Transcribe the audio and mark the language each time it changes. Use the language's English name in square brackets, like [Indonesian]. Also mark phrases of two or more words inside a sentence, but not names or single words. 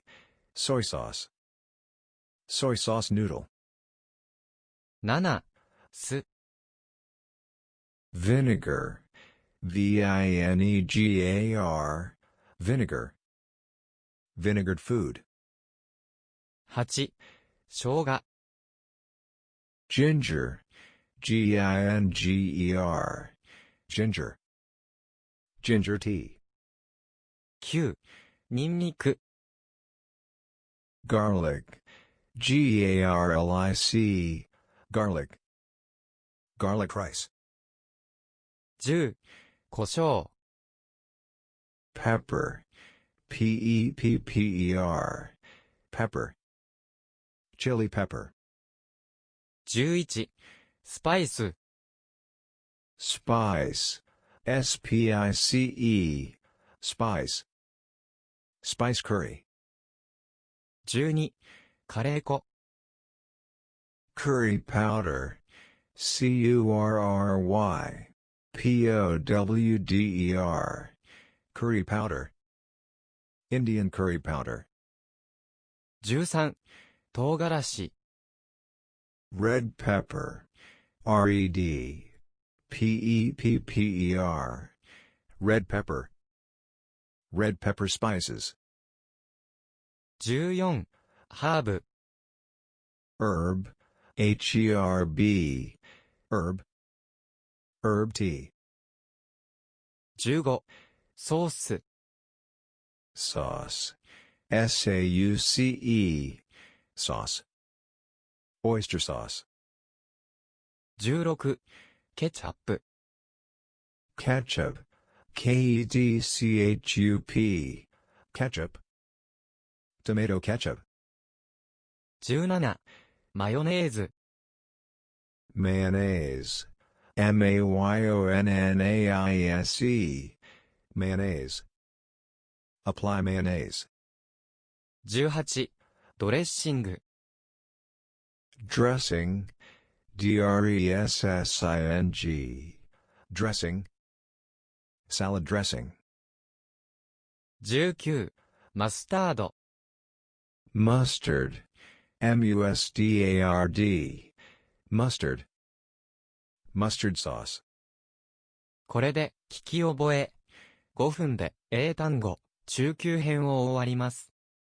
[English] Soy sauce. Soy sauce noodle. [Japanese] 7、酢。 [English] Vinegar. vinegar. Vinegar. Vinegared food. [Japanese] 8、生姜。 [English] Ginger. ginger. Ginger. Ginger tea. [Japanese] 9、ニンニク。 [English] Garlic. garlic. Garlic. Garlic rice. [Japanese] 10、胡椒。 [English] Pepper. pepper. Pepper. Chili pepper. [Japanese] 11、スパイス。 [English] Spice. spice. Spice. Spice curry. [Japanese] 12、カレー粉。 [English] Curry powder. curry. powder. Curry powder. Indian curry powder. [Japanese] 13、唐辛子。 [English] Red pepper. red. pepper. Red pepper. Red pepper spices. [Japanese] 14、ハーブ。 [English] Herb. herb. Herb. Herb tea. [Japanese] 15、ソース。 [English] Sauce. sauce. Sauce. Oyster sauce. [Japanese] 16、ケチャップ。 [English] Ketchup. ketchup. Ketchup. Tomato ketchup. [Japanese] 17、マヨネーズ。 [English] Mayonnaise. mayonnaise. Mayonnaise. Apply mayonnaise. [Japanese] 18、ドレッシング。 [English] Dressing. dressing. Dressing. Salad dressing. [Japanese] 19、マスタード。 [English] Mustard. mustard. Mustard. Mustard sauce. [Japanese] これで、聞き覚え。5分で英単語、中級編を終わります。